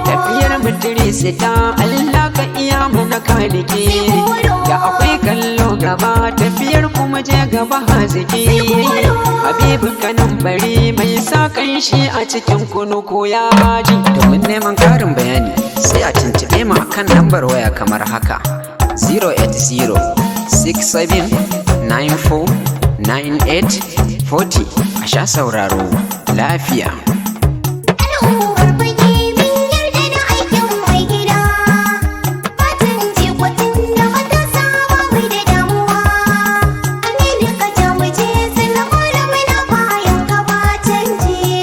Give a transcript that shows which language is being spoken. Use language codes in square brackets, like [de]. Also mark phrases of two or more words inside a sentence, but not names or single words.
[ha] Tafiyar mu Idris ta Allah ka iya mana kaliki. Sai koro. Da akwai kallo gaba, tafiyar kuma je gaba haziki. Sai koro. Habibu kanan bari mai sa kanshi a cikin kunu ko yaji. Domin neman ƙarin bayani, sai a tuntuɓe mu a kan lambar waya kamar haka: [en] zero eight zero six seven nine four nine eight forty. [ha] A sha sauraro lafiya. Al'ummar fage mun yarda da aikin mai gida. Fatan jikokin da ba ta saba mai da damuwa. Aminu ka ja mu je, sannan bola muna bayan ka ba canji.